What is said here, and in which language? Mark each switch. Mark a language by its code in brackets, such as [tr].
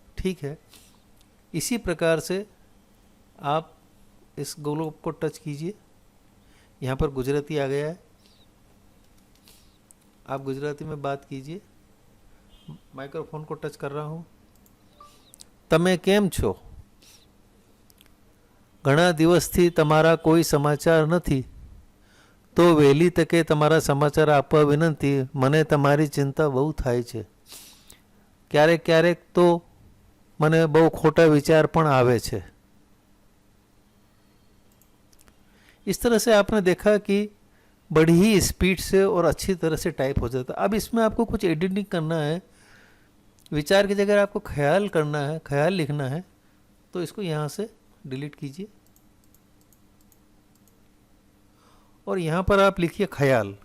[hi] ठीक है, इसी प्रकार से आप इस गोलोब को टच कीजिए। यहाँ पर गुजराती आ गया है, आप गुजराती में बात कीजिए। माइक्रोफोन को टच कर रहा हूँ। [gu] તમે કેમ છો? ઘણા દિવસથી તમારા કોઈ સમાચાર નથી, તો વહેલી તકે તમારા સમાચાર આપવા વિનંતી। મને તમારી चिंता બહુ થાય છે। ક્યારેક ક્યારેક તો મને બહુ ખોટા વિચાર પણ આવે છે। [hi] इस तरह से आपने देखा कि बड़ी ही स्पीड से और अच्छी तरह से टाइप हो जाता है। अब इसमें आपको कुछ एडिटिंग करना है, विचार की जगह आपको ख्याल करना है, ख्याल लिखना है, तो इसको यहाँ से डिलीट कीजिए और यहाँ पर आप लिखिए ख्याल।